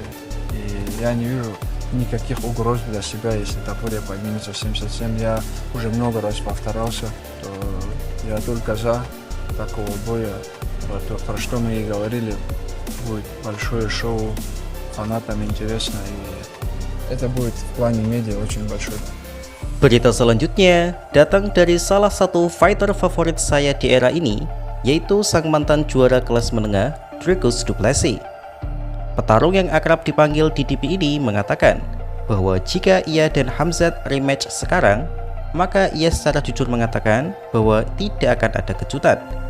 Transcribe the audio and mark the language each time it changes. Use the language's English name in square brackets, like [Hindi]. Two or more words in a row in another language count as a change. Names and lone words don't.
[Russian] И я не вижу никаких угроз для себя, если Топурия поднимется в 77. Я уже много раз повторялся, то я только за такого боя, про что мы и говорили, будет большое шоу, фанатам интересно, и это будет в плане медиа очень большой. [Indonesian] Berita selanjutnya datang dari salah satu fighter favorit saya di era ini, yaitu sang mantan juara kelas menengah, Dricus Du Plessis. Petarung yang akrab dipanggil DDP ini mengatakan bahwa jika ia dan Khamzat rematch sekarang, maka ia secara jujur mengatakan bahwa tidak akan ada kejutan.